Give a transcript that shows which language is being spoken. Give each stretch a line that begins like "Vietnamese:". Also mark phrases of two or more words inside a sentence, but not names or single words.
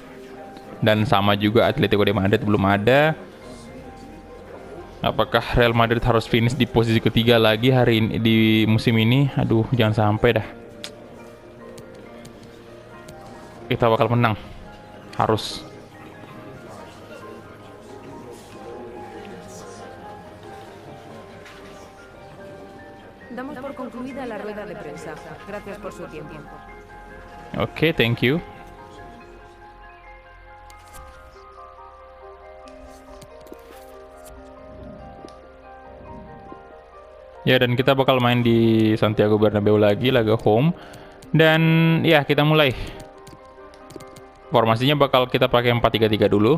Indonesian: Dan sama juga Atletico de Madrid belum ada. Apakah Real Madrid harus finish di posisi ketiga lagi hari ini di musim ini? Aduh, jangan sampai dah. Kita bakal menang. Harus.
Spanish: Damos por concluida la rueda de prensa. Gracias por su tiempo.
English: Oke, thank you.
Indonesian: Ya, dan kita bakal main di Santiago Bernabeu lagi, laga home. Dan ya, kita mulai. Formasinya bakal kita pakai 4-3-3 dulu.